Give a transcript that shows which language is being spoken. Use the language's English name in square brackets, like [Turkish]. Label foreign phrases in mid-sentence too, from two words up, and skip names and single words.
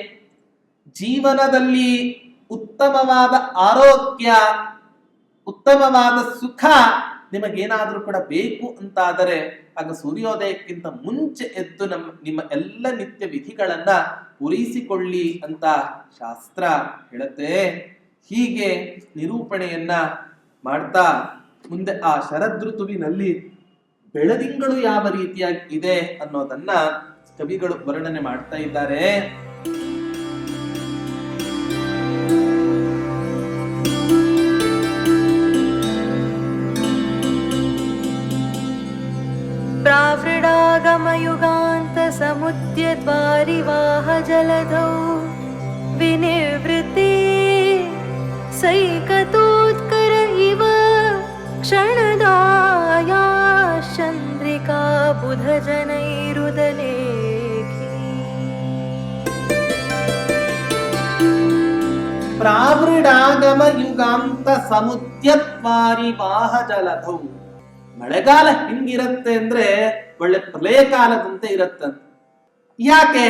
[Kannada] ಜೀವನದಲ್ಲಿ ಉತ್ತಮವಾದ ಆರೋಗ್ಯ, ಉತ್ತಮವಾದ ಸುಖ ನಿಮಗೇನಾದ್ರೂ ಕೂಡ ಬೇಕು ಅಂತಾದರೆ ಆಗ ಸೂರ್ಯೋದಯಕ್ಕಿಂತ ಮುಂಚೆ ಎದ್ದು ನಿಮ್ಮ ಎಲ್ಲ ನಿತ್ಯ ವಿಧಿಗಳನ್ನ ಪೂರೈಸಿಕೊಳ್ಳಿ ಅಂತ ಶಾಸ್ತ್ರ ಹೇಳುತ್ತೆ. ಹೀಗೆ ನಿರೂಪಣೆಯನ್ನ ಮಾಡ್ತಾ ಮುಂದೆ ಆ ಶರದೃತುವಿನಲ್ಲಿ ಬೆಳದಿಂಗಳು ಯಾವ ರೀತಿಯಾಗಿ ಇದೆ ಅನ್ನೋದನ್ನ ಕವಿಗಳು ವರ್ಣನೆ ಮಾಡ್ತಾ ಇದ್ದಾರೆ. [Sanskrit] प्रावृडागमयुगान्त समुद्यद्वारिवाह जलधौ विनिवृत्ते सैकतोत्कर इव क्षणदाया चन्द्रिका बुधजनैरुदलेखी. ಪ್ರಾವೃಡಾಗಮಯುಗಾಂತ ಸಮುದ್ಯದ್ವಾರಿವಾಹ ಜಲಧೌ. [Kannada] ಮಳೆಗಾಲ ಹೆಂಗಿರತ್ತೆ ಅಂದ್ರೆ ಒಳ್ಳೆ ಪ್ರಳಯ ಕಾಲದಂತೆ ಇರತ್ತಂತೆ. ಯಾಕೆ?